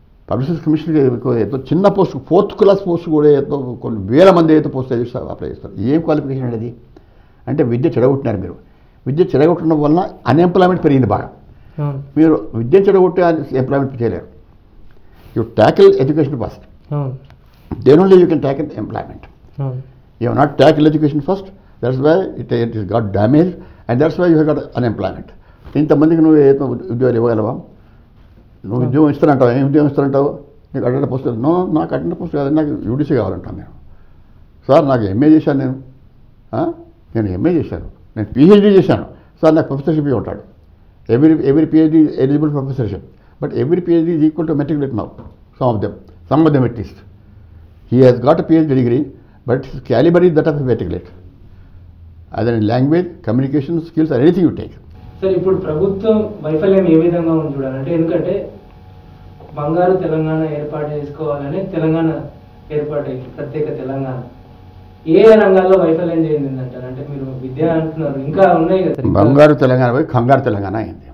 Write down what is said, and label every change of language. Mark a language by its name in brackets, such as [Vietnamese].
[Telugu] Publicity కమిషన్కి ఏదో చిన్న పోస్ట్, 4th క్లాస్ పోస్ట్ కూడా ఏదో కొన్ని వేల మంది అయితే పోస్ట్ అప్లై చేస్తారు. ఏం క్వాలిఫికేషన్ అనేది? అంటే విద్య చెడగొట్టినారు మీరు. విద్య చెడగొట్టడం వలన అన్ఎంప్లాయ్మెంట్ పెరిగింది బాగా. మీరు విద్య చెడగొట్టే ఎంప్లాయ్మెంట్ చేయలేరు. [English] You tackle education first, then only you can tackle employment. You have not tackled education first, that's why it has got damaged, and that's why you have got unemployment. [Telugu] ఇంతమందికి నువ్వు ఉద్యోగాలు ఇవ్వగలవా? నువ్వు ఉద్యోగం ఇస్తానంటావు, ఏం ఉద్యోగం ఇస్తానంటావు? నీకు అటెండర్ పోస్ట్ నాకు attender post కాదు, నాకు యూడీసీ కావాలంటాను నేను. సార్ నాకు ఎంఏ చేశాను నేను ఎంఏ చేశాను, నేను పిహెచ్డీ చేశాను సార్, నాకు ప్రొఫెసర్షిప్ ఉంటాడు. [English] every PhD is eligible for professorship, but every PhD is equal to matriculate now. Some of them at least. He has got a PhD degree, but his caliber is that of a matriculate. Either in language, communication skills, or anything you take. [Telugu] Sir ఇప్పుడు ప్రభుత్వం వైఫల్యం ఏ విధంగా ఉంది చూడాలంటే, ఎందుకంటే బంగారు తెలంగాణ ఏర్పాటు చేసుకోవాలని తెలంగాణ ఏర్పాటైంది, ప్రత్యేక తెలంగాణ. ఏ రంగాల్లో వైఫల్యం చెందిందంటారు? అంటే మీరు విద్య అంటున్నారు, ఇంకా ఉన్నాయి కదా. బంగారు తెలంగాణ పోయి కంగారు తెలంగాణ అయింది.